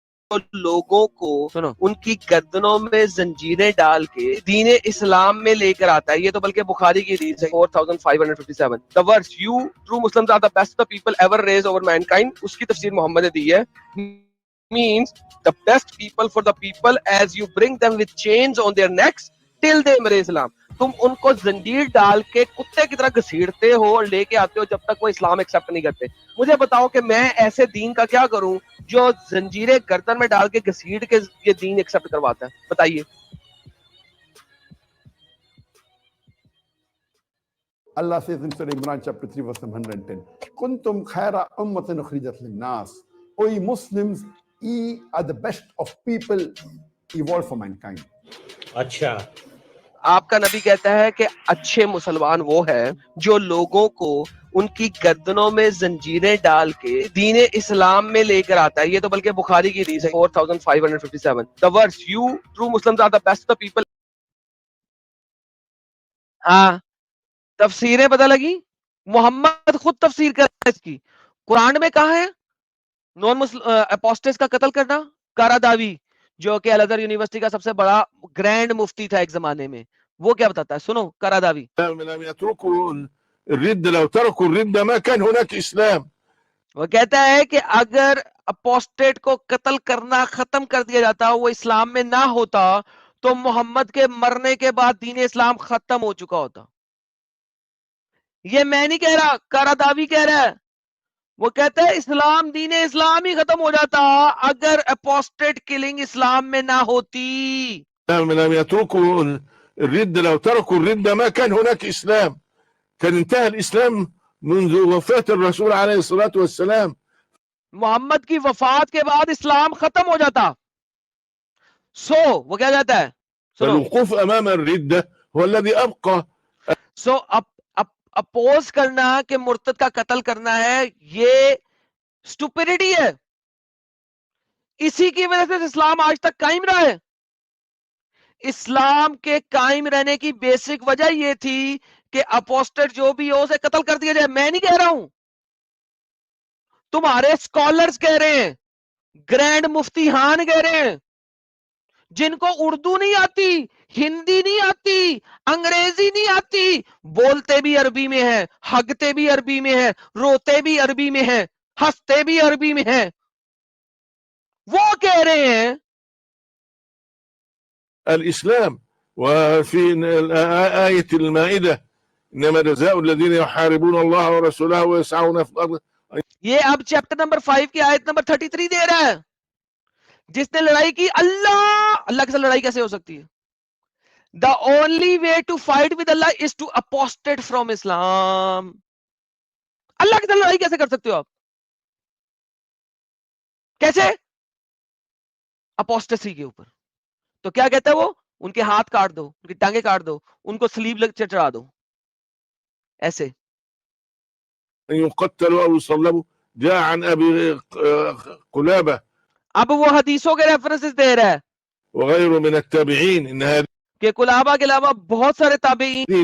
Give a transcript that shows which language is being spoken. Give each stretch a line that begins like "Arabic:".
Hindi: तो लोगों को सुनो उनकी गर्दनों में जंजीरें डाल के दीन इस्लाम में लेकर आता है। ये तो बल्कि बुखारी की हदीस है 4557।
English: the words you true Muslims are the best the people ever raised over mankind,
Hindi: उसकी तफसीर मोहम्मद ने दी है।
English: means the best people for the people as you bring them with chains on their necks till they embrace Islam।
Hindi: तुम उनको जंजीर डाल के कुत्ते की तरह घसीटते हो और लेके आते हो जब तक वो इस्लाम एक्सेप्ट नहीं करते। मुझे बताओ कि मैं ऐसे दीन का क्या करूं जो जंजीरें गर्दन में डाल के घसीट के ये दीन एक्सेप्ट करवाता है? बताइए।
English: Allah says in Surah Imran chapter 3 verse 110,
Arabic: Kuntum khaira ummatin ukhrijat linnas.
English: O ye Muslims, ye are the best of people evolved for mankind.
Hindi: अच्छा, आपका नबी कहता है कि अच्छे मुसलमान वो है जो लोगों को उनकी गर्दनों में जंजीरें डाल के दीन इस्लाम में लेकर आता है। ये तो बल्कि बुखारी की हदीस है 4557।
English: The words you true Muslims are the best the people.
Hindi: हाँ, तफसीरें पता लगी, मोहम्मद खुद तफसीर कर रहा है इसकी। कुरान में कहा है नॉन मुस्लिम अपोस्टेट्स का कत्ल करना। कारादावी जो कि अल अज़हर यूनिवर्सिटी का सबसे बड़ा ग्रैंड मुफ्ती था एक जमाने में, वो क्या बताता है? सुनो कारादावी।
Arabic: لم يتركوا الردة، لو تركوا الردة ما كان هناك إسلام.
Hindi: वो कहता है कि अगर अपोस्टेट को कत्ल करना खत्म कर दिया जाता, वो इस्लाम में ना होता, तो मोहम्मद के मरने के बाद दीन इस्लाम खत्म हो चुका होता। ये मैं नहीं कह रहा, कारादावी कह रहा है। वो कहता है इस्लाम दीन इस्लाम ही खत्म हो जाता अगर अपोस्टेट किलिंग इस्लाम में ना होती।
Arabic: لم يتركوا الردة، لو تركوا الردة ما كان هناك إسلام، كان انتهى الإسلام منذ وفاة الرسول عليه الصلاة والسلام.
Hindi: मोहम्मद की वफात के बाद इस्लाम खत्म हो जाता। वो क्या कहता है? सुनो,
Arabic: فالوقوف أمام الردة هو الذي أبقى.
Hindi: अपोज करना कि मुर्तद का कत्ल करना है, ये स्टुपिडिटी है। इसी की वजह से इस्लाम आज तक कायम रहा है। इस्लाम के कायम रहने की बेसिक वजह यह थी कि अपोस्टेट जो भी हो उसे कत्ल कर दिया जाए। मैं नहीं कह रहा हूं, तुम्हारे स्कॉलर्स कह रहे हैं, ग्रैंड मुफ्ती हान कह रहे हैं, जिनको उर्दू नहीं आती, हिंदी नहीं आती, अंग्रेजी नहीं आती, बोलते भी अरबी में है, हगते भी अरबी में है, रोते भी अरबी में है, हंसते भी अरबी में है, वो कह रहे हैं
Arabic: الإسلام. وفي آية المائدة إنما جزاء الذين يحاربون الله ورسوله ويسعون في الأرض.
Hindi: ये अब चैप्टर नंबर 5 की आयत नंबर 33 दे रहा है। जिसने लड़ाई की अल्लाह के साथ लड़ाई कैसे हो सकती है?
English: The only way to fight with Allah is to apostate from Islam.
Hindi: अल्लाह के साथ लड़ाई कैसे कर सकते हो आप? कैसे? अपोस्टेसी के ऊपर। तो क्या कहता है वो? उनके हाथ काट दो, उनकी टांगे काट दो, उनको स्लीव चढ़ा दो, ऐसे।
Arabic: يقتلوا أو يصلبوا. جاء عن أبي قلابة
Hindi: अब वो हदीसों के रेफरेंसेस दे रहा है
Arabic: وغيره من التابعين إن هذه
Hindi: कि कुलाबा के अलावा बहुत सारे ताबईन